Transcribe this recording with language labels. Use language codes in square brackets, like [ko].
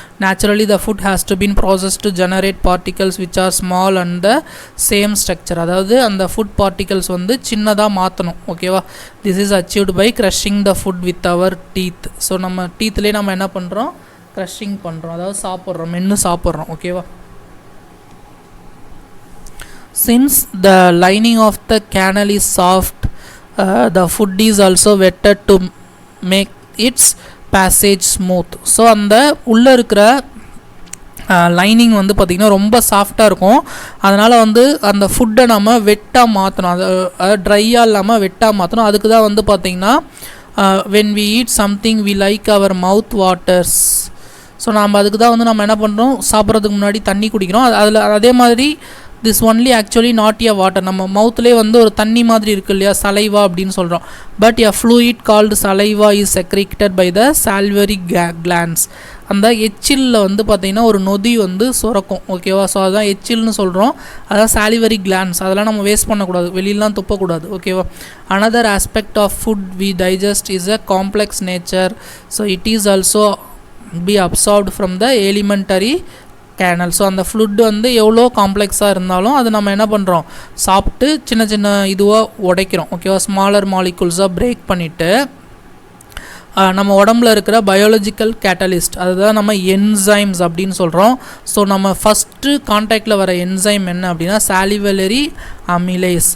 [en] Naturally the food has to been process to generate particles which are small and the same structure. [ta] அதாவது அந்த food particles வந்து சின்னதாக மாற்றணும். ஓகேவா? [en] This is achieved by crushing the food with our teeth. [ta] So நம்ம டீத்லேயே நம்ம என்ன பண்ணுறோம்? க்ரஷிங் பண்ணுறோம், அதாவது சாப்பிட்றோம், மென்று சாப்பிட்றோம். ஓகேவா? [en] Since the lining of the canal is soft, the food is also wetted to make its passage smooth. [ta] So அந்த உள்ளே இருக்கிற லைனிங் வந்து பார்த்திங்கன்னா ரொம்ப சாஃப்டாக இருக்கும். அதனால் வந்து அந்த ஃபுட்டை நம்ம வெட்டாக மாற்றணும், அது ட்ரையாக இல்லாமல் வெட்டாக மாற்றணும். அதுக்கு தான் வந்து பார்த்திங்கன்னா [en] when we eat something we like our mouth waters. [ta] So நம்ம அதுக்கு தான் வந்து நம்ம என்ன பண்ணுறோம்? சாப்பிட்றதுக்கு முன்னாடி தண்ணி குடிக்கிறோம். அதில் அதே மாதிரி [en] This only actually not a water. [ta] நம்ம மவுத்லேயே வந்து ஒரு தண்ணி மாதிரி இருக்குது இல்லையா, சலைவா அப்படின்னு சொல்கிறோம். [en] But a fluid called saliva is secreted by the salivary glands. [ta] அந்த எச்சிலில் வந்து பார்த்திங்கன்னா ஒரு நொதி வந்து சுரக்கும். ஓகேவா? ஸோ அதுதான் எச்சில்னு சொல்கிறோம். அதான் சாலிவரி கிளான்ஸ். அதெல்லாம் நம்ம வேஸ்ட் பண்ணக்கூடாது, வெளியிலாம் துப்பக்கூடாது. ஓகேவா? [en] Another aspect of food we digest is a complex nature. So it is also be absorbed from the alimentary canal. [ta] So அந்த ஃபுட் வந்து எவ்வளோ காம்ப்ளெக்ஸாக இருந்தாலும் அது நம்ம என்ன பண்ணுறோம்? சாப்பிட்டு சின்ன சின்ன இதுவாக உடைக்கிறோம். ஓகேவா? ஸ்மாலர் மாலிகுல்ஸாக பிரேக் பண்ணிவிட்டு நம்ம உடம்புல இருக்கிற பயாலஜிக்கல் கேட்டலிஸ்ட், அதுதான் நம்ம என்சைம்ஸ் அப்படின்னு சொல்கிறோம். ஸோ நம்ம ஃபஸ்ட்டு கான்டாக்டில் வர என்சைம் என்ன அப்படின்னா சாலிவரி அமிலேஸ்.